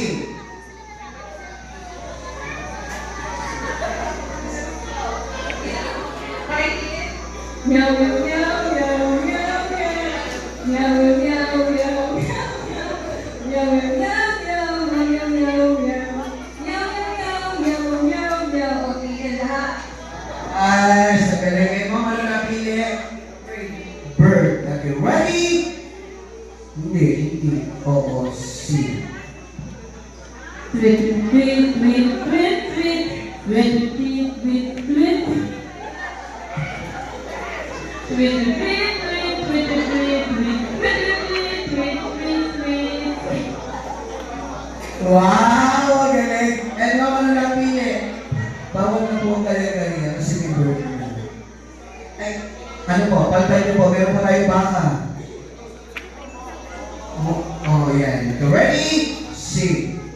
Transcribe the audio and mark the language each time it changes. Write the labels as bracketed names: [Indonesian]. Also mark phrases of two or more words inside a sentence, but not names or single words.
[Filipino] Meow meow meow meow meow meow meow meow meow meow meow. Okay ka lahat. Ay, sa galing mo, ano napili? [English] Bird. Okay, ready? Hindi. [Filipino] Oo, C. Tweet, tweet, tweet, tweet, tweet, tweet, tweet, tweet, tweet. Tweet, tweet, tweet, tweet, tweet, tweet, tweet, tweet. Wow, galing. Eh, naman ano napili? Bawal na po ang kanya-kanya kasi may bird na. Ay, ano po, pantay niyo po, meron pa tayo baka. [English] Yan. Ready? Sing.